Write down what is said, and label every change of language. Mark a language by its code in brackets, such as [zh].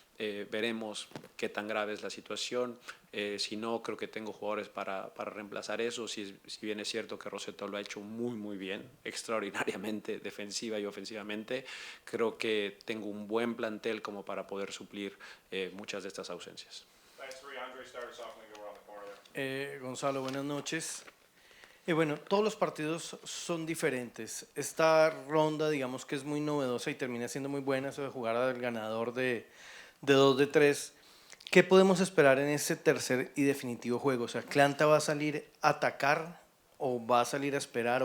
[es] Veremos qué tan grave es la situación. Si no, creo que tengo jugadores para reemplazar eso. Si bien es cierto que Rossetto lo ha hecho muy bien, extraordinariamente, defensiva y ofensivamente, creo que tengo un buen plantel como para poder suplir muchas de estas ausencias. [en] Thanks, three. Andre, start us off and then go around the corner there. [es] Gonzalo, buenas noches. Bueno, todos los partidos son diferentes. Esta ronda, digamos que es muy novedosa y termina siendo muy buena, eso de jugar al ganador de 2 de 3. ¿Qué podemos esperar en ese tercer y definitivo juego? O sea, ¿Atlanta va a salir a atacar o va a salir a esperar?